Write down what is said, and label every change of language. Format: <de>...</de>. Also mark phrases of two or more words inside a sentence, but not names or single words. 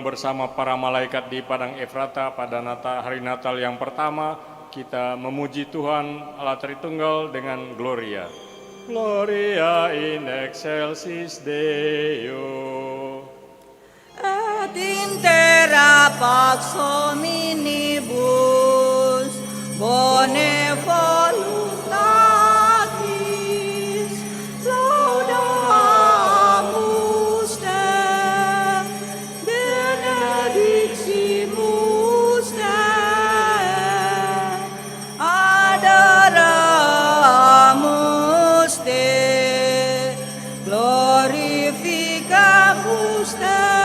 <id>bersama para malaikat di Padang Efrata pada hari Natal yang pertama. Kita memuji Tuhan Allah Tritunggal dengan Gloria.</id> <la>Gloria in excelsis Deo. et intera pax hominibus bone voluntatis laudamus te, benediximus te, adoramus te, glorificamus te,</la>